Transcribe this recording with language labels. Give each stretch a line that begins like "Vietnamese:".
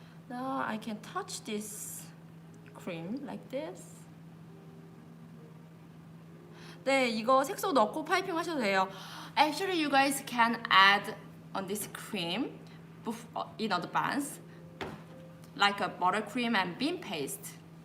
English: Now I can touch this cream like this.
Korean: 네, 이거 색소 넣고 파이핑 하셔도 돼요.
English: Actually, you guys can add on this cream in advance, like a buttercream and bean paste.